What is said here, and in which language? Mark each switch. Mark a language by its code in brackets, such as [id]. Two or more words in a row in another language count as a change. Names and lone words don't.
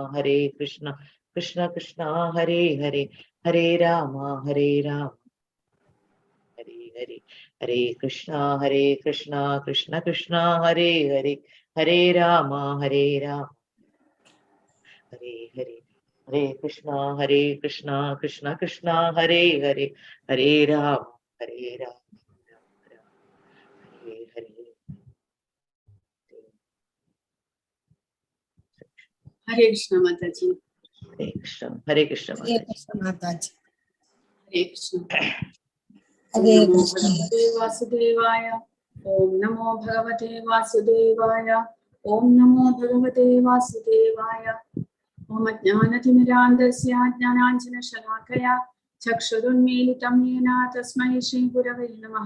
[sa] കൃഷ്ണ ഹരേ ഹരേ ഹരേ രാമ രാമ ഹരേ ഹരേ ഹരേ കൃഷ്ണ കൃഷ്ണ ഹരേ ഹരേ ഹരേ രാമ രാമ ഹരേ ഹരേ ഹരേ കൃഷ്ണ കൃഷ്ണ ഹരേ ഹരേ ഹരേ രാമ രാമ ഹരേ ഹരേ ഹരേ കൃഷ്ണ മാതാജി. ഹരേ കൃഷ്ണ മാതാജി. ഹരേ കൃഷ്ണ. ഹരേ കൃഷ്ണ. വാസുദേവായ. ഓം നമോ ഭഗവതേ വാസുദേവായ. ഓം നമോ ഭഗവതേ വാസുദേവായ. ഓം അജ്ഞാനതിമിരാന്ധസ്യ ജ്ഞാനാഞ്ജനശലാകയാ ചക്ഷുരുന്മീലിതം യേന തസ്മൈ ശ്രീ ഗുരവേ നമഃ.